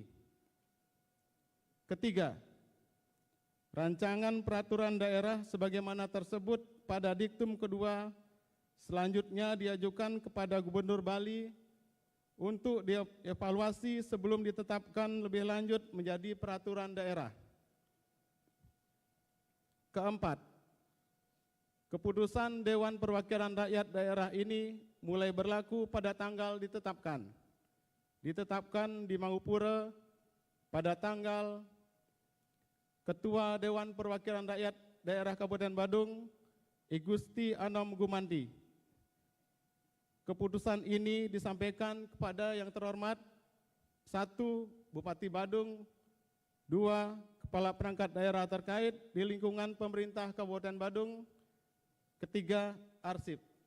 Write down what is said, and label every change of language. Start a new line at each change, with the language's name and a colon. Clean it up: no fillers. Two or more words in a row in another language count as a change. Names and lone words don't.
Indonesian: Ketiga, rancangan peraturan daerah sebagaimana tersebut pada diktum kedua selanjutnya diajukan kepada Gubernur Bali untuk dievaluasi sebelum ditetapkan lebih lanjut menjadi peraturan daerah. Keempat, keputusan Dewan Perwakilan Rakyat Daerah ini mulai berlaku pada tanggal ditetapkan. Ditetapkan di Mangupura pada tanggal Ketua Dewan Perwakilan Rakyat Daerah Kabupaten Badung, I Gusti Anom Gumanti. Keputusan ini disampaikan kepada yang terhormat 1. Bupati Badung, 2. Kepala perangkat daerah terkait di lingkungan pemerintah Kabupaten Badung, 3. Arsip.